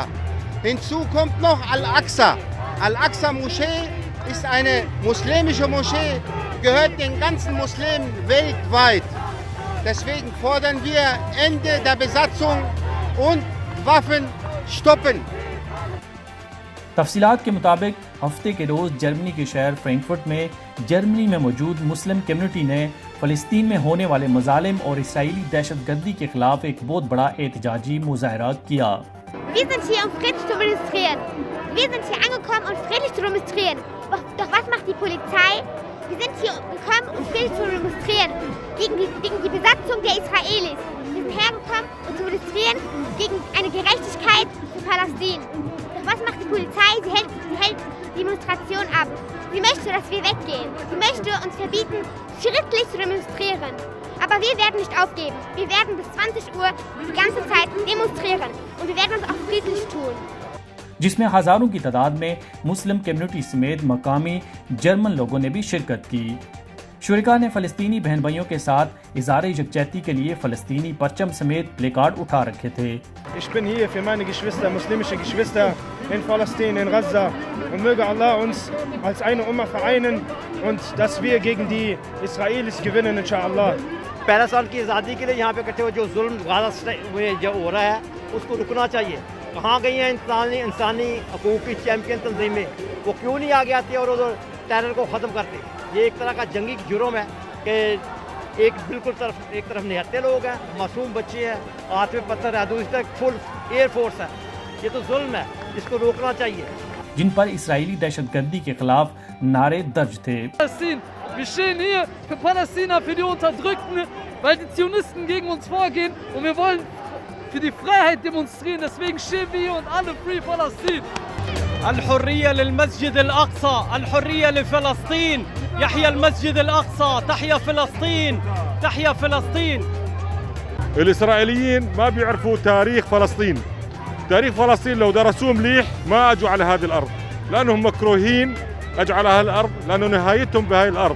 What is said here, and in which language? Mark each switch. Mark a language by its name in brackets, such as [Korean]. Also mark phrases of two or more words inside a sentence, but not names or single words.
[German] Hinzu kommt noch Al-Aqsa. Al-Aqsa-Moschee ist eine muslimische Moschee, gehört den ganzen Muslimen weltweit. Deswegen fordern wir Ende der Besatzung und Waffen stoppen. [Urdu] تفصیلات کے مطابق ہفتے کے روز جرمنی کے شہر فرینکفرٹ میں جرمنی میں موجود مسلم کمیونٹی نے فلسطین میں ہونے والے مظالم اور اسرائیلی دہشت گردی کے خلاف ایک بہت بڑا احتجاجی مظاہرہ کیا۔ [German] Wir sind hier, um friedlich zu demonstrieren. Wir sind hier angekommen, um friedlich zu demonstrieren. Doch was macht die Polizei? Wir sind hier gekommen, um friedlich zu demonstrieren gegen die Besatzung der Israelis. Wir sind hergekommen, um zu demonstrieren gegen eine Gerechtigkeit für Palästina. Doch was macht die Polizei? Sie hält die Demonstration ab. Sie möchte, dass wir weggehen. Sie möchte uns verbieten, friedlich zu demonstrieren. Aber wir werden nicht aufgeben. Wir werden bis 20 Uhr die ganze Zeit demonstrieren. Und wir werden uns auch friedlich tun. [Urdu] جس میں ہزاروں کی تعداد میں مسلم کمیونٹی سمیت مقامی جرمن لوگوں نے بھی شرکت کی۔ شرکاء نے فلسطینی بہن بھائیوں کے ساتھ اظہار یکجہتی کے لیے فلسطینی پرچم سمیت پلے کارڈ اٹھا رکھے تھے۔ [German] Ich bin hier für meine Geschwister, muslimische Geschwister in Palästina, in Gaza. Und möge Allah uns als eine Umma vereinen und dass wir gegen die Israelis gewinnen, inshallah. [Urdu] پہلے سال کی آزادی کے لیے یہاں پہ اکٹھے ہوئے، جو ظلم غزہ میں جو ہو رہا ہے اس کو رکنا چاہیے۔ کہاں گئی ہیں انسانی حقوق کی چیمپئن تنظیمیں؟ وہ کیوں نہیں آگے آتی اور ادھر ٹیرر کو ختم کرتے؟ یہ ایک طرح کا جنگی جرم ہے کہ ایک طرف نہتے لوگ ہیں، معصوم بچے ہیں، ہاتھ میں پتھر ہے، دوسری طرف [English] full air force [Urdu] ہے۔ یہ تو ظلم ہے، اس کو روکنا چاہیے۔ جن پر اسرائیلی دہشت گردی کے خلاف نعرے درج تھے۔ [German] Wir stehen hier für Palästina, für die Unterdrückten, weil die Zionisten gegen uns vorgehen und wir wollen für die Freiheit demonstrieren. Deswegen stehen wir hier und alle Free Palästina. [Arabic] الحرية للمسجد الأقصى، الحرية لفلسطين، يحيى المسجد الأقصى، تحيا فلسطين، تحيا فلسطين. الإسرائيليين ما بيعرفوا تاريخ فلسطين. تاريخ فلسطين لو درسوه مليح ما أجوا على هذه الأرض، لأنهم مكروهين أجوا على هذه الأرض لأنه نهايتهم بهاي الأرض.